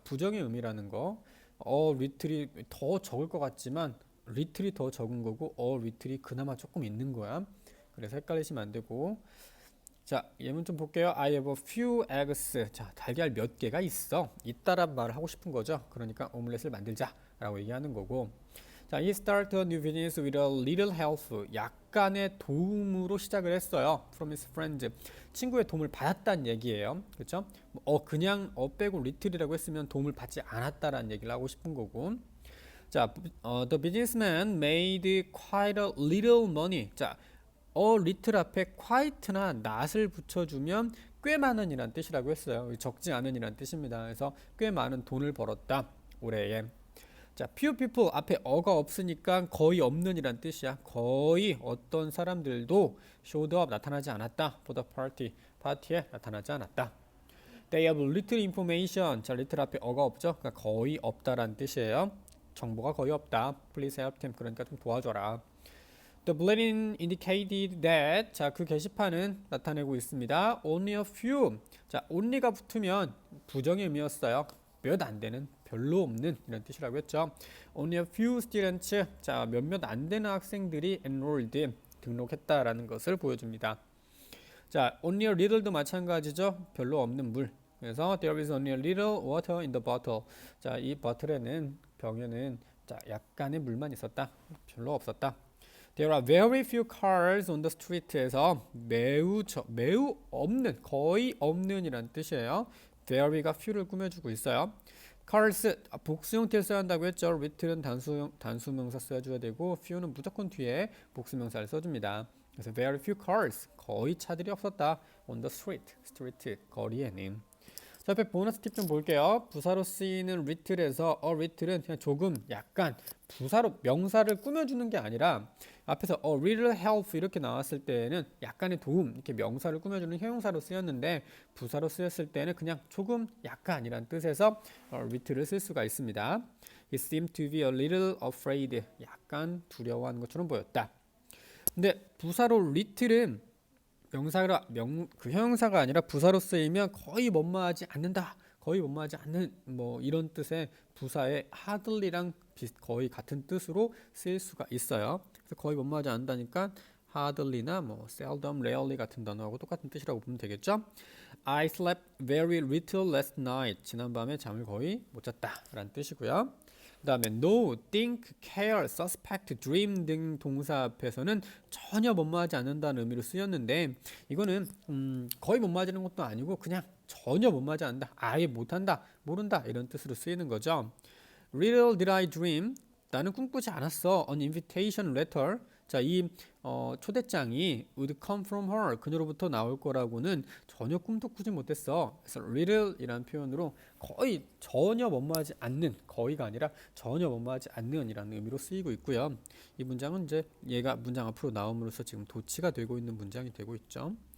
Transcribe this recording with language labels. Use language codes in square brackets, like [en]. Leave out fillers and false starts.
[ko] 부정의 의미라는 거. little이 더 적을 것 같지만 little이 더 적은 거고 little이 그나마 조금 있는 거야. 그래서 헷갈리시면 안 되고. 자, 예문 좀 볼게요. [en] I have a few eggs. [ko] 자, 달걀 몇 개가 있어. 있다란 말을 하고 싶은 거죠. 그러니까 오믈렛을 만들자 라고 얘기하는 거고. [en] 자, he started a new business with a little help. [ko] 약간의 도움으로 시작을 했어요. [en] From his friends. [ko] 친구의 도움을 받았다는 얘기예요. 그렇죠? 그냥 빼고 little이라고 했으면 도움을 받지 않았다라는 얘기를 하고 싶은 거고. [en] 자, the businessman made quite a little money. [ko] 자, little 앞에 quite나 not을 붙여주면 꽤 많은이란 뜻이라고 했어요. 적지 않은이란 뜻입니다. 그래서 꽤 많은 돈을 벌었다 올해에. 자, few people 앞에 어가 없으니까 거의 없는이란 뜻이야. 거의 어떤 사람들도 [en] showed up [ko] 나타나지 않았다. [en] for the party [ko] 파티에 나타나지 않았다. [en] They have little information. [ko] 자, little 앞에 어가 없죠. 그러니까 거의 없다란 뜻이에요. 정보가 거의 없다. [en] Please help them. [ko] 그러니까 좀 도와줘라. [en] The bulletin indicated that. [ko] 자, 그 게시판은 나타내고 있습니다. [en] Only a few. [ko] 자, only가 붙으면 부정의 의미였어요. 몇 안 되는, 별로 없는 이런 뜻이라고 했죠. [en] Only a few students. [ko] 자, 몇몇 안 되는 학생들이 enrolled. 등록했다라는 것을 보여줍니다. 자, only a little도 마찬가지죠. 별로 없는 물. [en] 그래서 there is only a little water in the bottle. [ko] 자, 이 버틀에는 병에는 자, 약간의 물만 있었다. 별로 없었다. [en] There are very few cars on the street에서 [ko] 매우 없는, 거의 없는이란 뜻이에요. very가 few를 꾸며주고 있어요. cars 복수 형태를 써야 한다고 했죠. little은 단수명사 써줘야 되고 few는 무조건 뒤에 복수명사를 써줍니다. 그래서 [en] very few cars [ko] 거의 차들이 없었다. [en] on the street [ko] 거리에는. 자, 앞에 보너스 팁 좀 볼게요. 부사로 쓰이는 little에서 little은 그냥 조금, 약간 부사로 명사를 꾸며주는 게 아니라 앞에서 little help 이렇게 나왔을 때는 약간의 도움 이렇게 명사를 꾸며주는 형용사로 쓰였는데 부사로 쓰였을 때는 그냥 조금, 약간이란 뜻에서 little를 쓸 수가 있습니다. [en] He seemed to be a little afraid. [ko] 약간 두려워하는 것처럼 보였다. 근데 부사로 little은 그 형용사가 아니라 부사로 쓰이면 거의 뭐뭐하지 않는다, 거의 뭐뭐하지 않는 뭐 이런 뜻의 부사의 hardly랑 거의 같은 뜻으로 쓰일 수가 있어요. 그래서 거의 뭐뭐하지 않는다니까 hardly나 뭐 seldom, rarely 같은 단어하고 똑같은 뜻이라고 보면 되겠죠. [en] I slept very little last night. [ko] 지난밤에 잠을 거의 못 잤다 라는 뜻이고요. 그 다음에 know, think, care, suspect, dream 등 동사 앞에서는 전혀 뭐뭐하지 않는다는 의미로 쓰였는데 이거는 거의 뭐뭐하지는 것도 아니고 그냥 전혀 뭐뭐하지 않는다, 아예 못한다, 모른다 이런 뜻으로 쓰이는 거죠. [en] Little did I dream. [ko] 나는 꿈꾸지 않았어. [en] An invitation letter. [ko] 자, 이 초대장이 [en] would come from her. [ko] 그녀로부터 나올 거라고는 전혀 꿈도 꾸지 못했어. 그래서 little이라는 표현으로 거의 전혀 뭐뭐하지 않는, 거의가 아니라 전혀 뭐뭐하지 않는이라는 의미로 쓰이고 있고요. 이 문장은 이제 얘가 문장 앞으로 나옴으로써 지금 도치가 되고 있는 문장이 되고 있죠.